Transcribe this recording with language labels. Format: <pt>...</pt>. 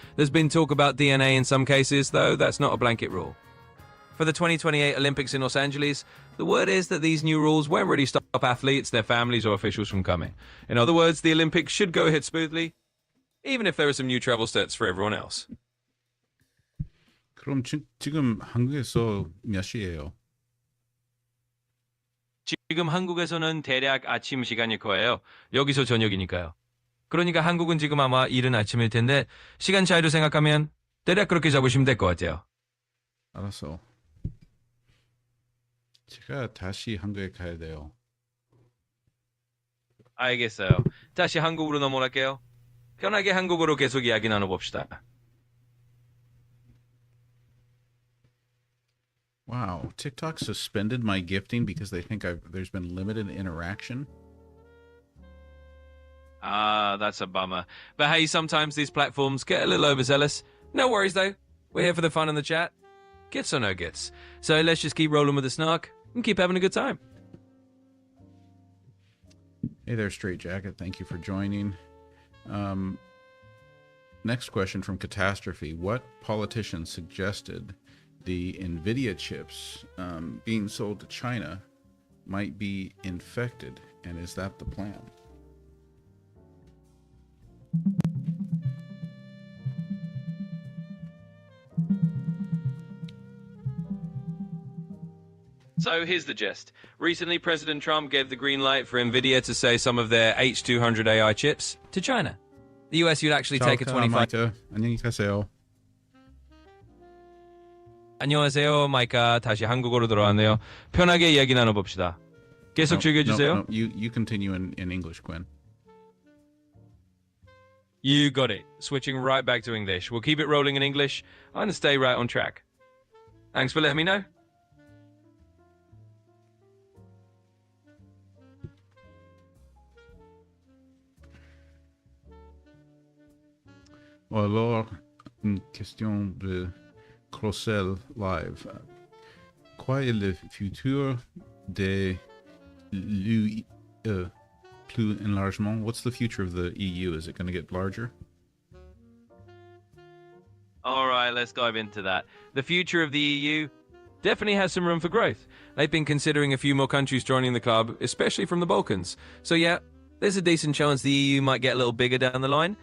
<en>There's been talk about DNA in some cases, though that's not a blanket rule. For the 2028 Olympics in Los Angeles, the word is that these new rules won't really stop athletes, their families, or officials from coming. In other words, the Olympics should go ahead smoothly, even if there are some new travel stats for everyone else.</en> <ko>그럼 지금 한국에서 몇 시예요? 지금 한국에서는 대략 아침 시간일 거예요. 여기서 저녁이니까요. 그러니까 한국은 지금 아마 이른 아침일 텐데 시간 차이로 생각하면 대략 그렇게 잡으시면 될 것 같아요. 알았어. 제가 다시 한국에 가야 돼요. 알겠어요. 다시 한국으로 넘어갈게요. 편하게 한국어로 계속 이야기 나눠봅시다.</ko> <en>Wow, TikTok suspended my gifting because they think there's been limited interaction. That's a bummer. But hey, sometimes these platforms get a little overzealous. No worries though. We're here for the fun and the chat. Gifts or no gifts. So let's just keep rolling with the snark and keep having a good time. Hey there, Straight Jacket. Thank you for joining. Next question from Catastrophe. What politician suggested the NVIDIA chips being sold to China might be infected And is that the plan? So here's the gist. Recently, President Trump gave the green light for NVIDIA to sell some of their H200 AI chips to China. The US would actually take a 25...</en> <ko>안녕하세요. 안녕하세요, 마이카. 다시 한국어로 들어왔네요. 편하게 이야기 나눠봅시다. 계속 즐겨주세요.</ko> <en>No, you continue in English, Quinn. You got it. Switching right back to English. We'll keep it rolling in English and stay right on track. Thanks for letting me know.</en> <fr>Alors, une question de Crossel Live. Quoi est le futur de l'UE plus enlargement?</fr> <en>What's the future of the EU? Is it going to get larger? All right, let's dive into that. The future of the EU definitely has some room for growth. They've been considering a few more countries joining the club, especially from the Balkans. So yeah, there's a decent chance the EU might get a little bigger down the line.</en>